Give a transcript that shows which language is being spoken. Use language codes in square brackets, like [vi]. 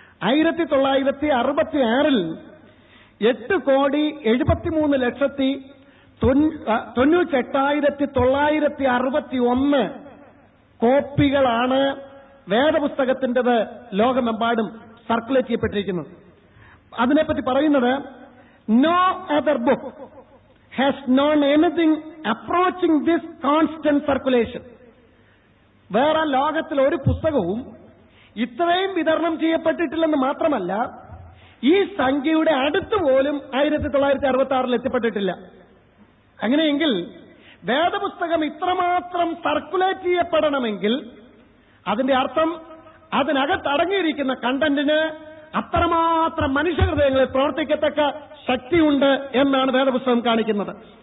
[ml] 1966 8,73,98,961 കോപ്പികളാണ് വേദപുസ്തകത്തിൻ്റെത് ലോകമെമ്പാടും സർക്കുലേറ്റ് ചെയ്യപ്പെട്ടിരിക്കുന്നത്. അതിനെപ്പറ്റി പറയുന്നത് [en] No other book has known anything approaching this constant circulation. [ml] വേറെ ലോകത്തിൽ ഒരു പുസ്തകവും ഇത്രയും വിതരണം ചെയ്യപ്പെട്ടിട്ടില്ലെന്ന് മാത്രമല്ല ഈ സംഖ്യയുടെ അടുത്ത് പോലും 1966 എത്തിപ്പെട്ടിട്ടില്ല. അങ്ങനെയെങ്കിൽ വേദപുസ്തകം ഇത്രമാത്രം സർക്കുലേറ്റ് ചെയ്യപ്പെടണമെങ്കിൽ അതിന്റെ അർത്ഥം അതിനകത്ത് അടങ്ങിയിരിക്കുന്ന കണ്ടന്റിന് അത്രമാത്രം മനുഷ്യഹൃദയങ്ങളിൽ പ്രവർത്തിക്കത്തക്ക ശക്തിയുണ്ട് എന്നാണ് വേദപുസ്തകം കാണിക്കുന്നത്.